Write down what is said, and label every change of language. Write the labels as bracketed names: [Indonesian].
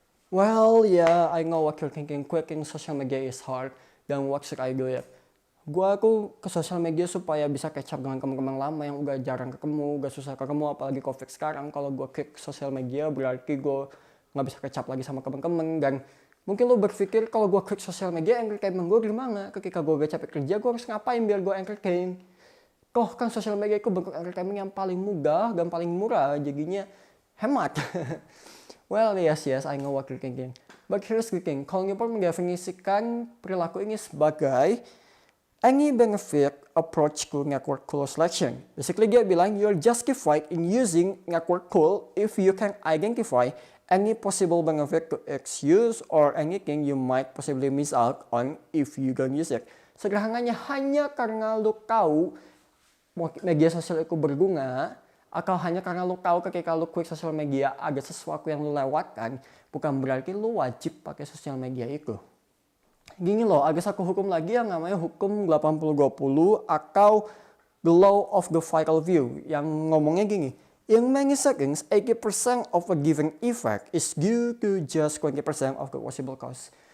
[English] Well, yeah, I know what you're thinking. Quitting social media is hard. Dan what should I do ya? [Indonesian] Aku ke social media supaya bisa [English] catch up [Indonesian] dengan teman-teman lama yang udah jarang ketemu, udah susah ketemu, apalagi COVID sekarang. Kalau gue quit social media berarti gue nggak bisa [English] catch up [Indonesian] lagi sama teman-teman. Dan mungkin lo berpikir kalau gue quit social media, entertainment gue gimana? Ketika gue gak capek kerja, gue harus ngapain biar gue entertain? Kan sosial media itu bentuk entertainment yang paling mudah dan paling murah, jadinya hemat. [English] Well, yes, I know what you're thinking. But here's the thing, [Indonesian] kalau Newport mendefinisikan perilaku ini sebagai [English] any benefit approach to network tool selection. Basically [Indonesian] dia bilang, [English] you're justified in using network tool if you can identify any possible benefit to its use or anything you might possibly miss out on if you don't use it. [Indonesian] Sederhananya hanya karena lo tahu media sosial itu berguna, atau hanya karena lo tahu ketika lo quit sosial media ada sesuatu yang lo lewatkan, bukan berarti lo wajib pakai sosial media itu. Gini loh, ada satu hukum lagi yang namanya hukum 80-20 atau [English] the law of the vital view, [Indonesian] yang ngomongnya gini, [English] in many seconds 80% of a given effect is due to just 20% of the possible cause.